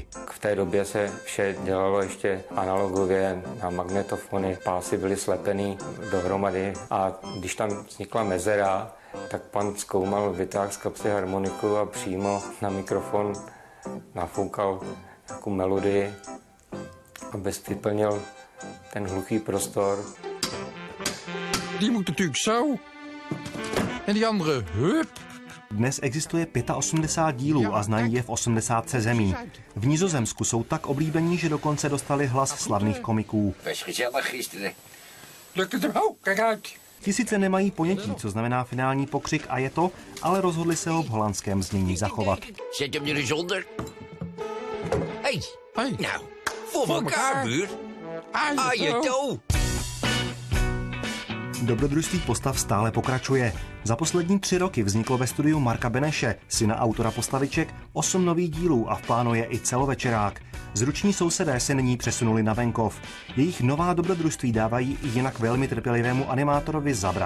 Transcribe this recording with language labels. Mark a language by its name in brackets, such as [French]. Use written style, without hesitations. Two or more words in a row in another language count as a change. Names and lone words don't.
[Czech] V té době se vše dělalo ještě analogově na magnetofony, pásy byly slepený dohromady a když tam vznikla mezera, tak pan Skoumal vytáhl z kapsy harmoniku a přímo na mikrofon nafoukal nějakou melodii, aby vyplnil ten hluchý prostor. [Dutch] Die moet natuurlijk zo. En die andere, hup. [Czech] Dnes existuje 85 dílů a znají je v 80 zemí. V Nizozemsku jsou tak oblíbení, že dokonce dostali hlas slavných komiků. Ti sice nemají ponětí, co znamená finální pokřik a je to, ale rozhodli se ho v holandském znění zachovat. [Dutch] Zet hem er eens onder. Hey, nou, voor elkaar, buur. Ah, je toe. [Czech] Dobrodružství postav stále pokračuje. Za poslední 3 roky vzniklo ve studiu Marka Beneše, syna autora postaviček, 8 nových dílů a v plánu je i celovečerák. Zruční sousedé se nyní přesunuli na venkov. Jejich nová dobrodružství dávají i jinak velmi trpělivému animátorovi zabrat.